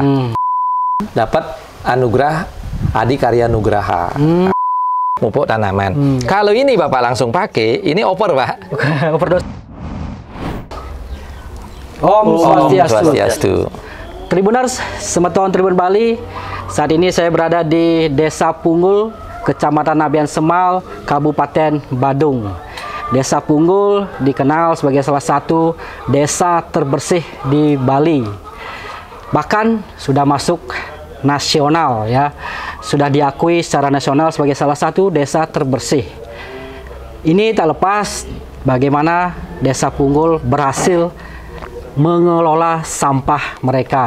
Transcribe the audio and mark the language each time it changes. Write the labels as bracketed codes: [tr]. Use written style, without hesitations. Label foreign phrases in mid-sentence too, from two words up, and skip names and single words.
[id] Dapat anugerah Adikarya Nugraha. Pupuk tanaman. Kalau ini Bapak langsung pakai, ini over Pak. [ban] Overdose. Om Swastiastu. [id] Tribuners, Semeton Tribun Bali. Saat ini saya berada di Desa Punggul, Kecamatan Nabian Semal, Kabupaten Badung. Desa Punggul dikenal sebagai salah satu desa terbersih di Bali. Bahkan sudah masuk nasional ya. Sudah diakui secara nasional sebagai salah satu desa terbersih. Ini tak lepas bagaimana Desa Punggul berhasil mengelola sampah mereka.